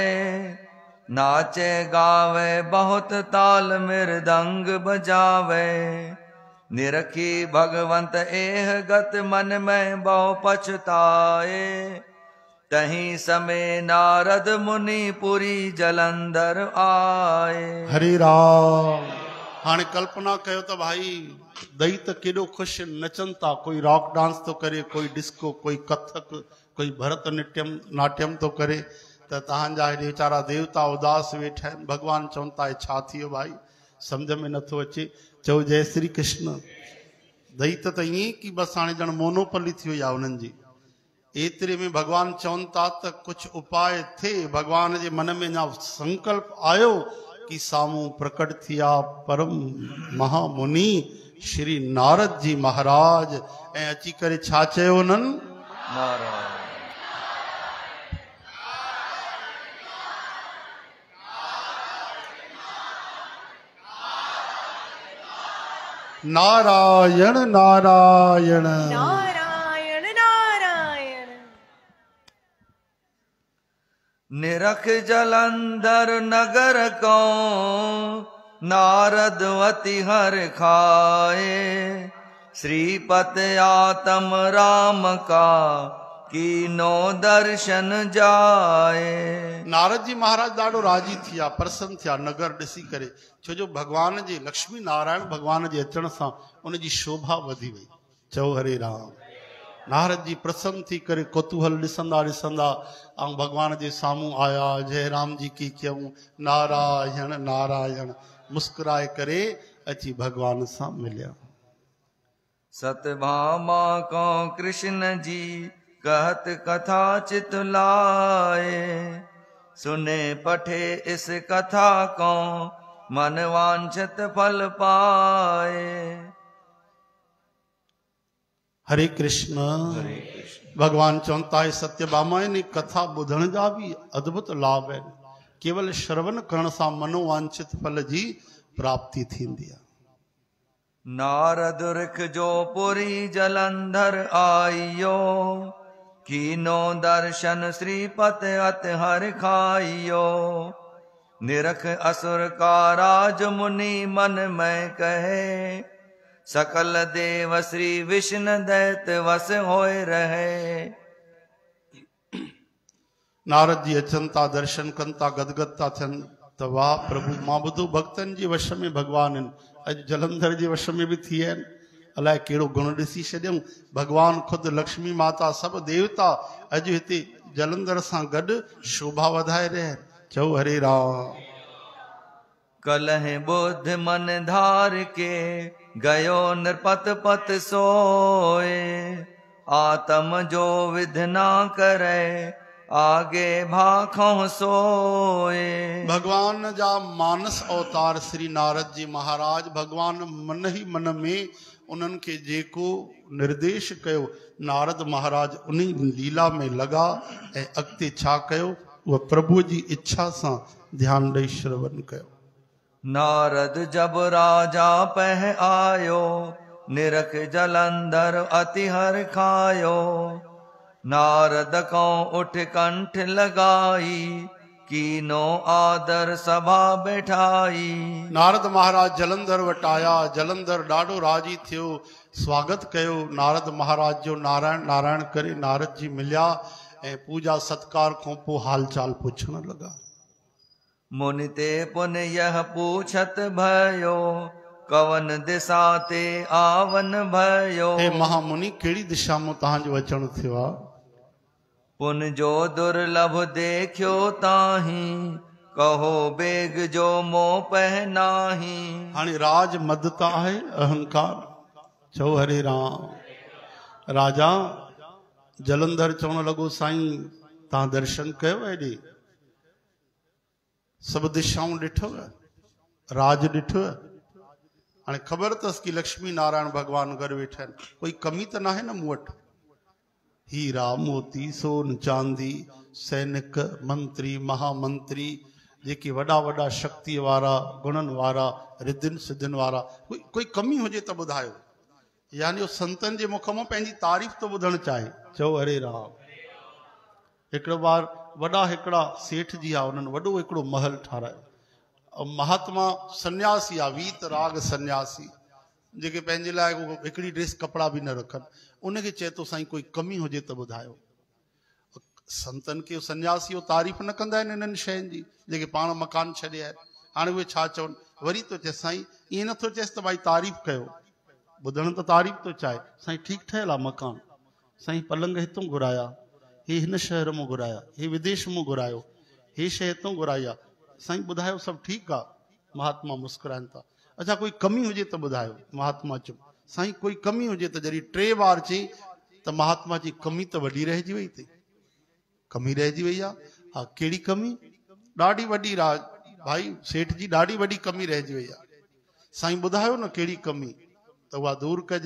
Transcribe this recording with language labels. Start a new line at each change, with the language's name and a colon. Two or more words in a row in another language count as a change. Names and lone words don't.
Hindi: नाचे गावे बहुत ताल मृदंग बजावे, निरखी भगवंत एह गत मन में बहु पछताए। तहीं समय नारद मुनि पुरी जलंधर आए।
Sindhi: हरे राम। हाणे कल्पना कयो त भाई दैत केॾो ख़ुशि नचनि था, कोई
English: rock dance
Sindhi: तो करे, कोई डिस्को, कोई कथक, कोई नाट्यम तो करे, त तव्हांजा हेॾे वीचारा देवता उदास वेठा आहिनि। भगवान चवनि था छा थियो भाई, सम्झ में नथो अचे। चओ जय श्री कृष्ण। दैत त ईअं की बसि हाणे ॼण मोनोपली थी वई आहे उन्हनि जी। एतिरे में भगवान चवनि था त कुझु उपाय थिए। भगवान जे मन में अञा संकल्प आयो कि साम्हूं प्रकट थिया परम महामुनि श्री नारद जी महाराज, ऐं अची करे छा चयो उन्हनि? नारायण नारायण नारायण नारायण नारायण।
Hindi: निरख जलंधर नगर को नारद अति हर खाए। श्रीपत आतम राम का कीनो दर्शन जाए।
Sindhi: नारद जी महाराज ॾाढो राजी थिया, प्रसन्न थिया नगर ॾिसी करे, छो जो भगवान जे लक्ष्मी नारायण भगवान जे अचण सां उनजी शोभा वधी वई। चओ हरे राम। नारद जी प्रसन्न थी करे कौतूहल ॾिसंदा ॾिसंदा ऐं भगवान जे साम्हूं आया।
Hindi: जय राम जी की
Sindhi: कयूं, नारायण नारायण, मुस्कुराए करे अची भगवान सां मिलिया।
Hindi: सतभामा को कृष्ण जी कहत कथा चित लाए। सुने पठे इस कथा को मन वांछित फल पाए।
Sindhi: हरे कृष्ण। भगवान चवनि था सत्यभामा इन कथा ॿुधण जा बि अद्भुत लाभ आहिनि। केवल श्रवण करण सां मनोवांछित फल जी प्राप्ति थींदी आहे।
Hindi: नारद ऋख जो पुरी जलंधर आइयो, कीनो दर्शन श्रीपत अत हर खाइयो। निरख असुर का राज मुनि मन में कहे, सकल देव श्री विष्णु दैत वस होए रहे।
Sindhi: नारद जी अचनि था, दर्शन कनि था, गदगद था थियनि त वाह प्रभु, मां ॿुधो भक्तनि जे वश में भगवान आहिनि। अॼु जलंधर जे वश में बि थी विया आहिनि, अलाए कहिड़ो गुण ॾिसी छॾियऊं। भगवान ख़ुदि लक्ष्मी माता सभु देवता अॼु हिते जलंधर सां गॾु शोभा वधाए रहिया आहिनि। चओ हरे राम।
Hindi: कलह बुद्ध मन धार के गयो नृपत पत सोए, आत्म जो विध ना करे आगे भाखों सोए।
Sindhi: भगवान जा मानस अवतार श्री नारद जी महाराज भगवान मन ही मन में उन्हनि खे जेको निर्देश कयो नारद महाराज उन लीला में लगा ऐं अॻिते छा कयो उहा प्रभु जी इच्छा सां ध्यान ॾेई श्रवण कयो।
Hindi: नारद जब राजा पह आयो, निरख जलंधर अति हर खायो। नारद को उठ कंठ लगाई, कीनो आदर सभा बैठाई।
Sindhi: नारद महाराज जलंधर वटि आया, जलंधर ॾाढो राजी थियो, स्वागत कयो नारद महाराज जो। नारायण नारायण करे नारद जी मिलिया ऐं पूजा सत्कार खां पोइ हाल चाल पुछण लॻा।
Hindi: मुनि ते पुन यह पूछत भयो, कवन दिशा ते आवन भयो।
Sindhi: हे महामुनि कहिड़ी दिशा में तव्हांजो अचण थियो आहे?
Hindi: पुन जो दुर्लभ देखियो ताही, कहो बेग जो मोह पहनाही।
Sindhi: हाणे राज मदता आहे अहंकार। चओ हरे राम। राजा जलंधर चवण लॻो साईं तव्हां दर्शन कयो हेॾे, सभु दिशाऊं ॾिठव, राज ॾिठव। हाणे ख़बर अथसि कि लक्ष्मी नारायण भगवान गॾु वेठा आहिनि, कोई कमी त नाहे न मूं वटि। हीरा मोती सोन चांदी सैनिक मंत्री महामंत्री जेके वॾा वॾा शक्ति वारा गुणनि वारा रिद्धियुनि सिद्धियुनि वारा, कोई कमी हुजे त ॿुधायो। यानी संतनि जे मुख मां पंहिंजी तारीफ़ तो ॿुधणु चाहे। चओ हरे राम। हिकिड़ो बार वॾा हिकिड़ा सेठ जी आहे, उन्हनि वॾो हिकिड़ो महल ठारायो। महात्मा सन्यासी आहे, वीत राग सन्यासी, जेके पंहिंजे लाइ हिकिड़ी ड्रेस कपिड़ा बि न रखनि। उनखे चए थो साईं कोई कमी हुजे त ॿुधायो। संतनि खे सन्यासी तारीफ़ न कंदा आहिनि इन्हनि शयुनि जी जेके पाण मकान छॾिया आहिनि। हाणे उहे छा चवनि, वरी थो चए साईं ईअं नथो चएसि त भाई तारीफ़ कयो, ॿुधण त तारीफ़ थो चाहे। साईं ठीकु ठहियल आहे मकान, साईं पलंग हितां घुराया, हे हिन शहर मां घुराया, हे विदेश मां घुरायो, हे शइ हितां घुराई आहे। साईं ॿुधायो सभु ठीकु आहे। महात्मा मुस्कुराइनि था। अच्छा कोई कमी हुजे त ॿुधायो। महात्मा चयो साईं कोई कमी हुजे त। जॾहिं 3 बार चई त महात्मा जी कमी त वॾी रहिजी वई थी, कमी रहिजी वई आहे। हा कहिड़ी कमी? ॾाढी वॾी राज भाई सेठ जी, ॾाढी वॾी कमी रहिजी वई आहे। साईं ॿुधायो न कहिड़ी कमी, त उहा दूर कजे।